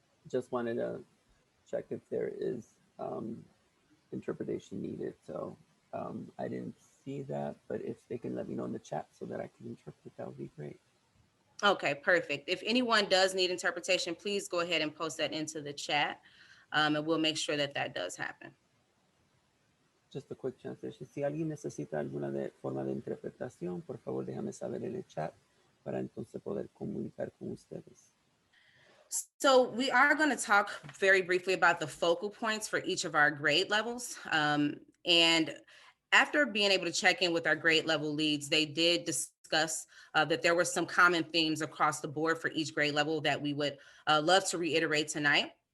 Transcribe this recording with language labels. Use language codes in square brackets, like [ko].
[en] Just wanted to check if there is interpretation needed. So I didn't see that, but if they can let me know in the chat so that I can interpret, that would be great. Okay, perfect. If anyone does need interpretation, please go ahead and post that into the chat, and we'll make sure that that does happen. Just a quick translation. [es] Si alguien necesita alguna forma de interpretación, por favor déjame saber en el chat para entonces poder comunicar con ustedes. [en] So we are going to talk very briefly about the focal points for each of our grade levels. And after being able to check in with our grade level leads, they did discuss that there were some common themes across the board for each grade level that we would love to reiterate tonight.